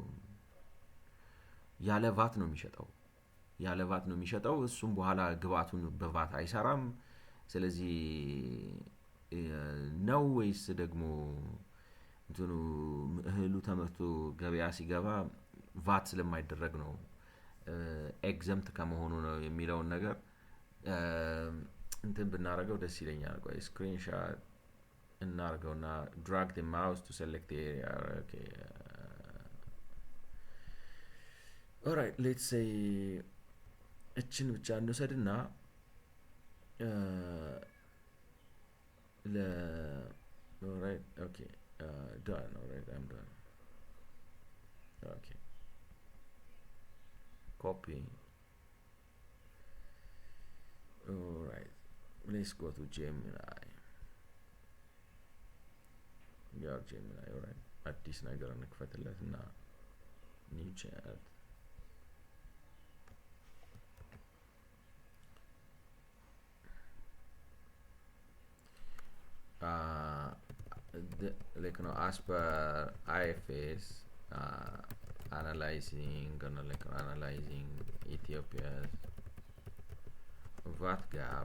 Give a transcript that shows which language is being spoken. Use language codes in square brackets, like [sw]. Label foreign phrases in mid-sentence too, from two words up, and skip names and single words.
[am] ያለ ቫት ነው የሚሸጣው እሱም በኋላ ግብአቱን በቫት አይሰራም ስለዚህ ነው ወይስ ደግሞ እንትኑ እህሉ ተመርቶ ገበያ ሲገባ ቫት ስለማይደረግ ነው ኤግዘምፕት ከመሆኑ ነው የሚለው ነገር እንትን ብናረጋው ደስ ይለኛል ቆይ ስክሪንሾት እናርገውና [en] drag the mouse to select the area okay all right let's say [am] እችን ብቻ እንውሰድና [en] Alright, okay. Done. Alright, I'm done. Okay. Copy. Alright. Let's go to Gemini. Your Gemini, alright. [am] አዲስ ነገር እንክፈትለት እና [en] new chat like as per IFS analyzing Ethiopia's VAT gap.